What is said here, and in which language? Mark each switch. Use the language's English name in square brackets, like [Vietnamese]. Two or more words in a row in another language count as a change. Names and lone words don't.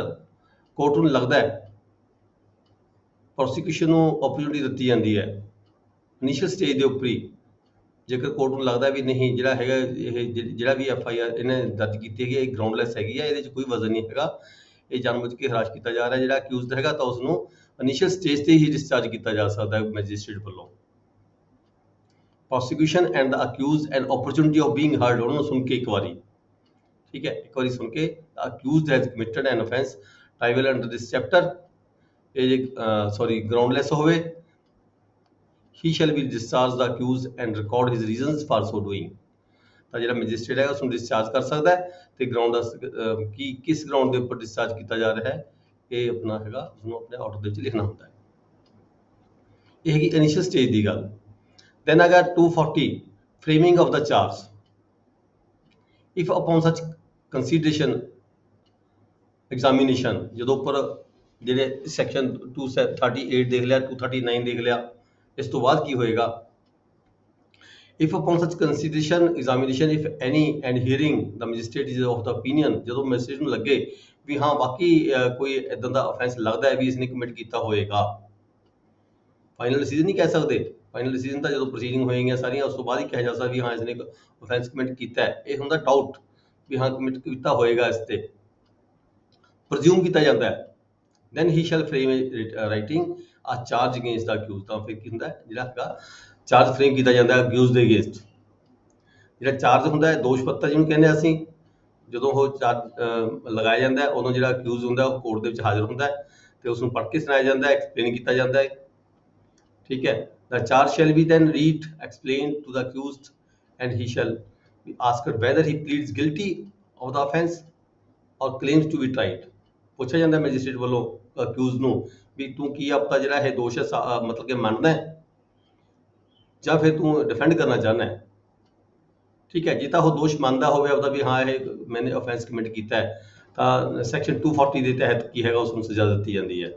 [Punjabi] ਕੋਰਟ ਨੂੰ ਲੱਗਦਾ ਹੈ, ਪ੍ਰੋਸੀਕਿਊਸ਼ਨ ਨੂੰ ਓਪਰਚੁਨਿਟੀ ਦਿੱਤੀ ਜਾਂਦੀ ਹੈ [English] initial stage [Punjabi] ਦੇ ਉੱਪਰ ਹੀ, ਜੇਕਰ ਕੋਰਟ ਨੂੰ ਲੱਗਦਾ ਵੀ ਨਹੀਂ ਜਿਹੜਾ ਹੈਗਾ ਇਹ ਜਿਹੜਾ ਵੀ FIR ਇਹਨੇ ਦਰਜ ਕੀਤੀ ਹੈਗੀ ਇਹ ਗਰਾਊਂਡਲੈਸ ਹੈਗੀ ਹੈ, ਇਹਦੇ 'ਚ ਕੋਈ ਵਜ਼ਨ ਨਹੀਂ ਹੈਗਾ, ਇਹ ਜਾਣਬੁੱਝ ਕੇ ਹਰਾਸ਼ ਕੀਤਾ ਜਾ ਰਿਹਾ ਜਿਹੜਾ ਅਕਿਊਜ਼ਡ ਹੈਗਾ, ਤਾਂ ਉਸਨੂੰ [English] initial stage [Punjabi] ਤੇ ਹੀ ਡਿਸਚਾਰਜ ਕੀਤਾ ਜਾ ਸਕਦਾ ਹੈ ਮੈਜਿਸਟਰੇਟ ਵੱਲੋਂ। [English] prosecution and the accused and opportunity of being heard, [Punjabi] ਉਹਨਾਂ ਨੂੰ ਸੁਣ ਕੇ ਇੱਕ ਵਾਰੀ, ਠੀਕ ਹੈ, ਇੱਕ ਵਾਰੀ ਸੁਣ ਕੇ, [English] accused has committed an offence triable under this chapter, [Punjabi] ਇਹ ਜੇ ਗਰਾਊਂਡਲੈਸ ਹੋਵੇ, [English] he shall be discharged the accused and record his reasons for so doing, [Punjabi] ਤਾਂ ਜਿਹੜਾ ਮੈਜਿਸਟਰੇਟ ਹੈ ਉਸ ਨੂੰ ਡਿਸਚਾਰਜ ਕਰ ਸਕਦਾ ਹੈ ਤੇ ਗਰਾਊਂਡ ਦਾ ਕੀ ਕਿਸ ਗਰਾਊਂਡ ਦੇ ਉੱਪਰ ਡਿਸਚਾਰਜ ਕੀਤਾ ਜਾ ਰਿਹਾ ਹੈ ਇਹ ਆਪਣਾ ਹੈਗਾ ਉਸਨੂੰ ਆਪਣੇ ਆਰਡਰ ਦੇ ਵਿੱਚ ਲਿਖਣਾ ਹੁੰਦਾ ਹੈ। ਇਹ ਹੈਗੀ [English] initial stage [Punjabi] ਦੀ ਗੱਲ। [English] then agar 240 framing of the charge, if upon such consideration examination, [Punjabi] ਜਦੋਂ ਉੱਪਰ ਜਿਹੜੇ ਸੈਕਸ਼ਨ 238 ਦੇਖ ਲਿਆ, 239 ਦੇਖ ਲਿਆ, ਇਸ ਤੋਂ ਬਾਅਦ ਕੀ ਹੋਏਗਾ, [English] if upon such consideration examination if any and hearing the magistrate is of the opinion, [Punjabi] ਜਦੋਂ ਮੈਜਿਸਟਰੇਟ ਨੂੰ ਲੱਗੇ ਵੀ ਹਾਂ ਬਾਕੀ ਕੋਈ ਇਦਾਂ ਦਾ ਅਫੈਂਸ ਲੱਗਦਾ ਹੈ ਵੀ ਇਸਨੇ ਕਮਿਟ ਕੀਤਾ ਹੋਏਗਾ, [English] final decision [Punjabi] ਨਹੀਂ ਕਹਿ ਸਕਦੇ, [English] final decision [Punjabi] ਤਾਂ ਜਦੋਂ ਪ੍ਰੋਸੀਡਿੰਗ ਹੋਏਗੀਆਂ ਸਾਰੀਆਂ ਉਸ ਤੋਂ ਬਾਅਦ ਹੀ ਕਿਹਾ ਜਾ ਸਕਦਾ ਵੀ ਹਾਂ ਇਸਨੇ [English] offence commit [Punjabi] ਕੀਤਾ ਹੈ। ਇਹ ਹੁੰਦਾ ਡਾਊਟ ਵੀ ਹਾਂ ਕਮਿਟ ਕੀਤਾ ਹੋਏਗਾ, ਇਸ ਤੇ ਪ੍ਰਜ਼ਿਊਮ ਕੀਤਾ ਜਾਂਦਾ ਹੈ। [English] then he shall frame writing a charge against the accused, [Punjabi] ਤਾਂ ਫਿਰ ਕੀ ਹੁੰਦਾ ਜਿਹੜਾ ਹੈਗਾ ਚਾਰਜ ਫਰੇਮ ਕੀਤਾ ਜਾਂਦਾ ਹੈ ਅਕਿਊਜ਼ ਦੇ ਅਗੇਂਸਟ। ਜਿਹੜਾ ਚਾਰਜ ਹੁੰਦਾ ਹੈ ਦੋਸ਼ ਪੱਤਰ ਜਿਹਨੂੰ ਕਹਿੰਦੇ ਅਸੀਂ, ਜਦੋਂ ਉਹ ਚਾਰਜ ਲਗਾਇਆ ਜਾਂਦਾ ਹੈ ਉਦੋਂ ਜਿਹੜਾ ਅਕਿਊਜ਼ ਹੁੰਦਾ ਉਹ ਕੋਰਟ ਦੇ ਵਿੱਚ ਹਾਜ਼ਰ ਹੁੰਦਾ ਹੈ ਤੇ ਉਸ ਨੂੰ ਪੜ੍ਹ ਕੇ ਸੁਣਾਇਆ ਜਾਂਦਾ ਹੈ, ਐਕਸਪਲੇਨ ਕੀਤਾ ਜਾਂਦਾ ਹੈ, ਠੀਕ ਹੈ। [English] the charge shall be then read, explained to the accused and he shall be asked whether he pleads guilty of the offence or claims to be tried, [Punjabi] ਪੁੱਛਿਆ ਜਾਂਦਾ ਮੈਜਿਸਟਰੇਟ ਵੱਲੋਂ ਅਕਿਊਜ਼ ਨੂੰ ਵੀ ਤੂੰ ਕੀ ਆਪਣਾ ਜਿਹੜਾ ਇਹ ਦੋਸ਼ ਹੈ ਮਤਲਬ ਕਿ ਮੰਨਦਾ ਹੈ ਜਾਂ ਫਿਰ ਤੂੰ ਡਿਫੈਂਡ ਕਰਨਾ ਚਾਹੁੰਦਾ ਹੈ। ਠੀਕ ਹੈ, ਜੇ ਤਾਂ ਉਹ ਦੋਸ਼ ਮੰਨਦਾ ਹੋਵੇ ਆਪਦਾ ਵੀ ਹਾਂ ਇਹ ਮੈंने offense ਕਮਿਟ ਕੀਤਾ ਹੈ, ਤਾਂ ਸੈਕਸ਼ਨ 240 ਦੇ ਤਹਿਤ ਕੀ ਹੈਗਾ ਉਸ ਨੂੰ ਸਜ਼ਾ ਦਿੱਤੀ ਜਾਂਦੀ ਹੈ।